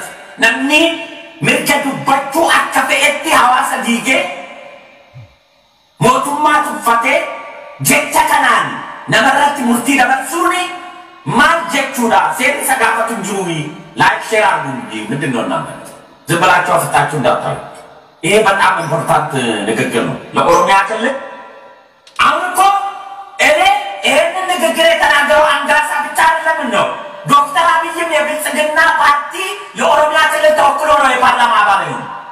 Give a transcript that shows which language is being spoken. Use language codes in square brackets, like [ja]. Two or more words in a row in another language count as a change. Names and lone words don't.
[om] Namni mirga dubbachuu akka fe'etti hawaasa diigee mootummaa tuffatee jecha kanaan namarratti murtii dabarsuun maal jechuudha? Seerri isa gaafatu hin jiruumi. Laayik sheeraa guutii [am] ምንድን ነው እናንተ ዝም ብላችሁ አፍታችሁ እንዳታዩ። ይሄ በጣም ኢምፖርታንት ንግግር ነው ለኦሮሚያ ክልል። አሁን እኮ እኔ ይህንን ንግግር የተናገረው አንጋሳ ብቻ አይደለም ነው ዶክተር አብይም የብልጽግና ፓርቲ የኦሮሚያ ክልል ተወክሎ ነው የፓርላማ አባል ነው።